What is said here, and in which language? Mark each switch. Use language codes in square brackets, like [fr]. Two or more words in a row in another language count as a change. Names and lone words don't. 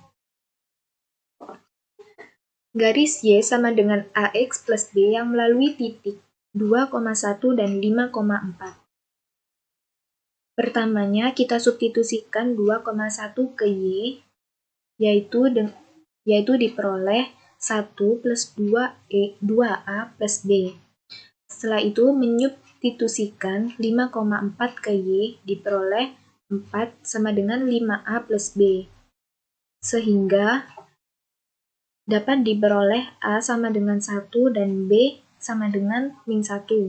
[id] Garis Y sama dengan AX plus B yang melalui titik 2,1 dan 5,4. Pertamanya kita substitusikan 2,1 ke Y, yaitu diperoleh 1 plus 2A plus B. Setelah itu menyubstitusikan 5,4 ke Y, diperoleh 4 sama dengan 5A plus B. Sehingga dapat diperoleh A sama dengan 1 dan B sama dengan min 1.